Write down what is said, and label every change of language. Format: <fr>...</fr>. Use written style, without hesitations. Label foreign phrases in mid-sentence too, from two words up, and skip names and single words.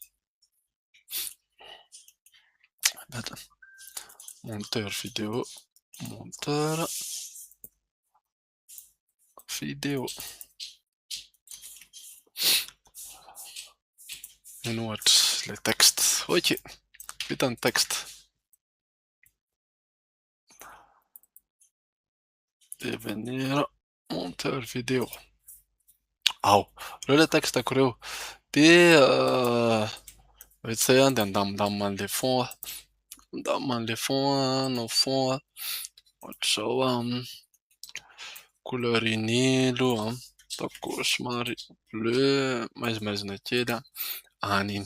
<fr>Monteur vidéo, monteur vidéo.</fr> <mg>Ino ohatra ilay texte. Ok, vita ny texte.</mg> <fr>Devenir monteur vidéo.</fr> <mg>Ao, ireo ilay textako ireo. Dia vetsay dia andamindamina an'ilay fond andamina an'ilay fond anao fond ohatr'izao</mg> <fr>couleur uni</fr> <mg>aloha ataoko somary bleu maizimaizina kely an'iny.</mg>